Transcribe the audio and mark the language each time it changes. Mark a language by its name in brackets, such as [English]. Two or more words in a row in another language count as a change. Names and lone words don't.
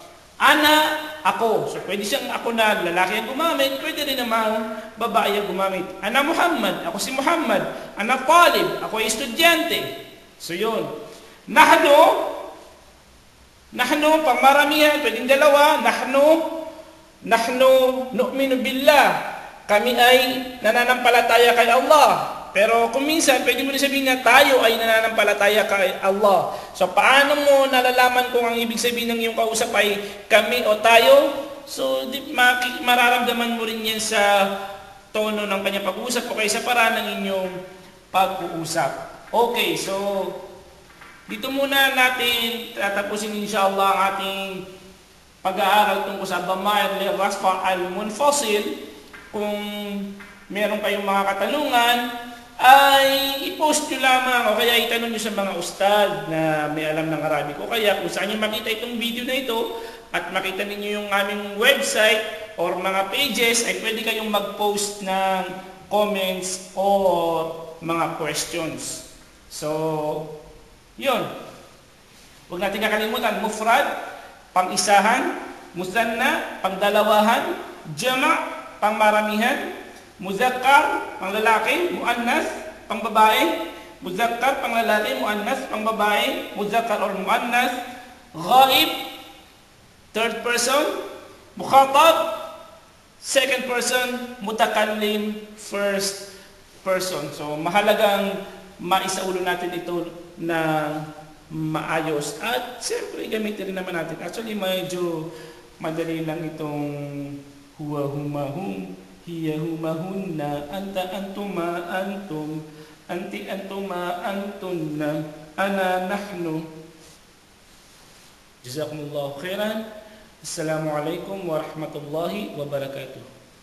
[Filipino] Ana, ako. So pwede siyang ako na lalaki ang gumamit, pwede rin namang babae ang gumamit. [Arabic] أنا محمد, [Filipino] ako si Muhammad. [Arabic] أنا طالب, [Filipino] ako ay estudyante. So yun. Nahnu, pangmaramihan, pwedeng dalawa. [Arabic] نحن نؤمن بالله. [Filipino] Kami ay nananampalataya kay Allah. Pero kung minsan, pwede mo rin sabihin na tayo ay nananampalataya kay Allah. So paano mo nalalaman kung ang ibig sabihin ng iyong kausap ay kami o tayo? So mararamdaman mo rin yan sa tono ng kanyang pag-uusap o kaya sa paraan ng inyong pag-uusap. Okay, so dito muna natin tatapusin inshallah ang ating pag-aaral tungkol sa [Arabic] الضمائر للرفع المنفصل. [Filipino] Kung meron kayong mga katanungan, ay i-post nyo lamang o kaya itanong nyo sa mga ustad na may alam ng Arabic. O kaya kung saan nyo makita itong video na ito at makita ninyo yung aming website or mga pages, ay pwede kayong mag-post ng [English] comments or [Filipino] mga questions. So, yun. Huwag natin kakalimutan, mufrad, pang-isahan, muthanna, pang-dalawahan, jama', pang-maramihan, muzakkar, pang-lalaki, muannas, pang-babae, muzakkar, pang-lalaki, muannas, pang-babae, [English] muzakkar or muannas, ghaib, third person, mukhatab, second person, mutakallim, first person. [Filipino] So mahalagang maisaulo natin ito ng maayos. At siyempre gamitin rin naman natin. Actually medyo madali lang itong [Arabic] هو هما هم، هي هما هن, أنت أنتما أنتم، أنتِ أنتما أنتن، أنا نحن. جزاكم الله خيرا. السلام عليكم ورحمة الله وبركاته.